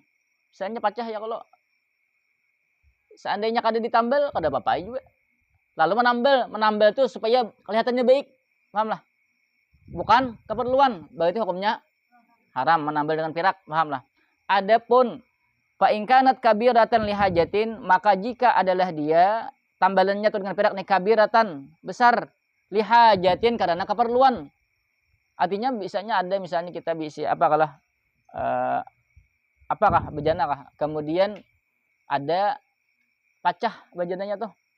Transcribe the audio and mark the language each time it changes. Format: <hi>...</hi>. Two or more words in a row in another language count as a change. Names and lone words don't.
<bjn>Misalnya pecah ya kalau seandainya kada ditambal, kada apa-apa juga.</bjn> <id>Lalu menambal itu supaya kelihatannya baik, paham lah. Bukan keperluan, berarti hukumnya haram menambal dengan pirak, paham lah. Adapun</id> <ar>فإن كانت كبيرة لحاجة,</ar> <id>maka jika adalah dia tambalannya itu dengan pirak nih kabiratan besar lihajatin karena keperluan. Artinya bisanya ada misalnya kita bisa apakah bejana kah? Kemudian ada pecah bejananya tuh.</id>